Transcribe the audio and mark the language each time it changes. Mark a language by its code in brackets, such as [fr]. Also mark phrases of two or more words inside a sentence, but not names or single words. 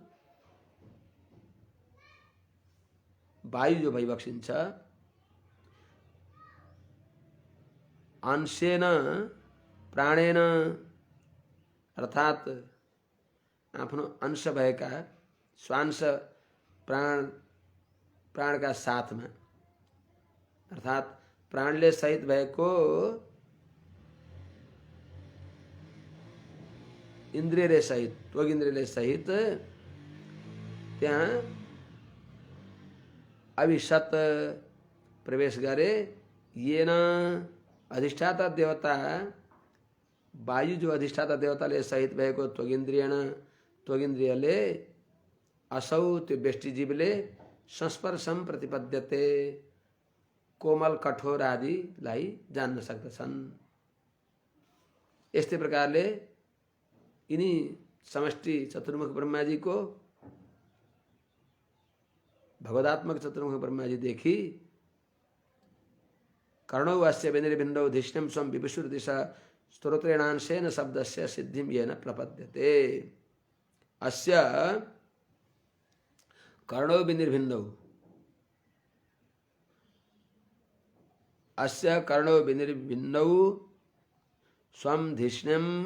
[ne] वायु जो भइबक्सिन्छ, [sa] अंशेन प्राणेन [ne] अर्थात् आफ्नो अंश भएका स्वांश प्राणका साथमा अर्थात् प्राणले सहित भएको इन्द्रियले सहित, त्वगिन्द्रियले सहित त्यहाँ अभिषत प्रवेश गरे। [sa] येन अधिष्ठाता देवता, [ne] वायु जो अधिष्ठाता देवताले सहित भएको त्वगिन्द्रियले असौ, त्यो व्यष्टिजीवले [sa] संस्पर्शम प्रतिपद्यते, [ne] कोमल कठोर आदिलाई जान्न सक्दछन्। यस्तै प्रकारले यिनी समष्टि चतुर्मुख ब्रह्माजी को भगवदात्मक चतुर्मुख ब्रह्माजी देखि [sa] कर्णौ अस्य विनिर्भिन्नौ धिष्ण्यं स्वं विभुषुर्दिशा स्तोत्रेणांशेन शब्दस्य सिद्धिं येन प्रपद्यते। अस्य कर्णौ विनिर्भिन्नौ, अस्य कर्णौ विनिर्भिन्नौ स्वं धिष्ण्यं